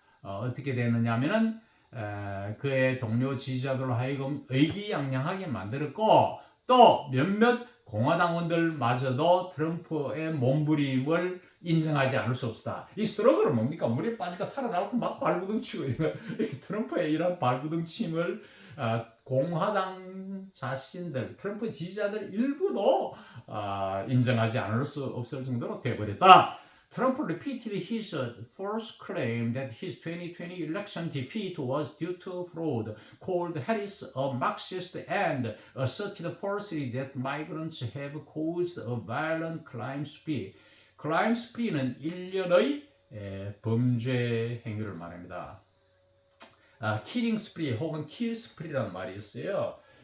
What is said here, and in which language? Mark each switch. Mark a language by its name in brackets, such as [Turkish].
[Korean] 어떻게 되느냐면은 그의 동료 지지자들로 하여금 의기양양하게 만들었고 또 몇몇 공화당원들마저도 트럼프의 몸부림을 인정하지 않을 수 없다. 이 스트러글은 뭡니까? 물에 빠지니까 살아나고 막 발부둥치고 트럼프의 이런 발부둥침을 공화당 자신들, 트럼프 지지자들 일부도 인정하지 않을 수 없을 정도로 되어버렸다. [English] Trump repeated his false claim that his 2020 election defeat was due to fraud, called Harris a Marxist, and asserted falsely that migrants have caused a violent crime spree. [Korean] crime spree는 일련의 범죄 행위를 말합니다. killing spree 혹은 kill spree라는 말이 있어요.